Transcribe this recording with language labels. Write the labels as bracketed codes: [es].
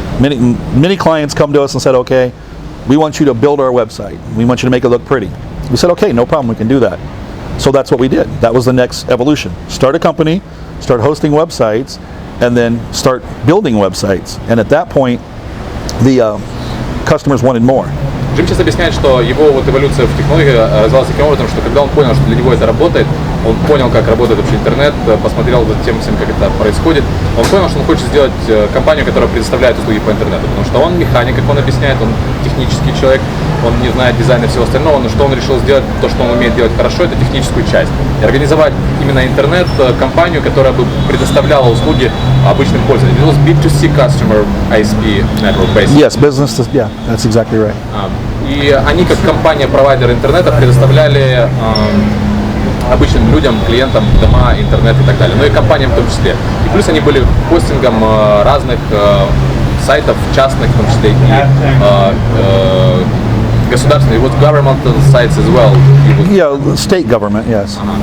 [en] Many clients come to us and said, okay, we want you to build our website. We want you to make it look pretty. We said, okay, no problem, we can do that. So that's what we did. That was the next evolution. Start a company, start hosting websites, and then start building websites. And at that point, the customers wanted more. [ru] Джим сейчас объясняет, что его вот эволюция в технологии развивалась таким образом, что когда он понял, что для него это работает, он понял, как работает вообще интернет, посмотрел за тем всем, как это происходит, он понял, что он хочет сделать компанию, которая предоставляет услуги по интернету, потому что он механик, как он объясняет, он технический человек, он не знает дизайна и всего остального, но что он решил сделать, то, что он умеет делать хорошо, это техническую часть. И организовать именно интернет-компанию, которая бы предоставляла услуги обычным пользователям. [en] It was B2C customer ISP network basically. Yes, business, yeah, that's exactly right. [ru] И они, как компания-провайдер интернета, предоставляли обычным людям, клиентам дома, интернет и так далее, но и компаниям в том числе. И плюс они были хостингом разных сайтов, частных в том числе, и государственных, вот [en] governmental sites as well. Yeah, state government, yes.